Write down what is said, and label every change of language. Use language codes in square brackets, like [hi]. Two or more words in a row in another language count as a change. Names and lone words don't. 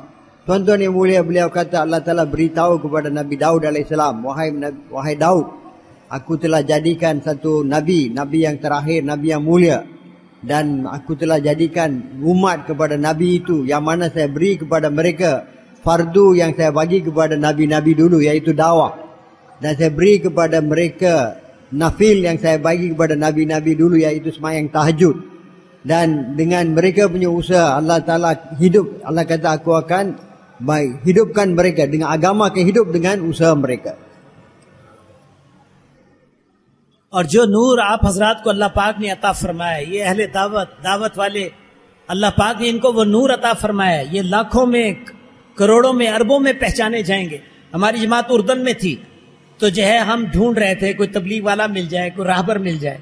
[ms] Tuan-tuan yang mulia, beliau kata Allah Ta'ala beritahu kepada Nabi Daud AS, wahai Daud, aku telah jadikan satu Nabi yang terakhir, Nabi yang mulia, dan aku telah jadikan umat kepada Nabi itu yang mana saya beri kepada mereka fardu yang saya bagi kepada Nabi-Nabi dulu, iaitu dakwah, dan saya beri kepada mereka nafil yang saya bagi kepada Nabi-Nabi dulu, iaitu sembahyang tahajud. Dan dengan mereka punya usaha Allah Ta'ala hidup, Allah kata aku akan hidupkan mereka, dengan agama akan hidup dengan usaha mereka. [ur] اور جو نور آپ حضرات کو اللہ پاک نے عطا فرمایا، یہ اہل دعوت والے اللہ پاک نے ان کو وہ نور عطا فرمایا. یہ لاکھوں میں، کروڑوں میں، اربوں میں پہچانے جائیں گے. ہماری جماعت اردن میں تھی تو جو ہے ہم ڈھونڈ رہے تھے کوئی تبلیغ والا مل جائے، کوئی راہبر مل جائے.